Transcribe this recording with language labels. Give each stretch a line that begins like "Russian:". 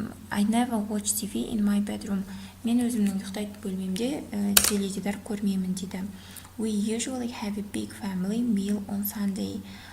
English: I never watch TV in my bedroom.
Kazakh: Мен өзімнің ұйықтайтын бөлмемде теледидар көрмеймін дейді.
English: We usually have a big family meal on Sunday.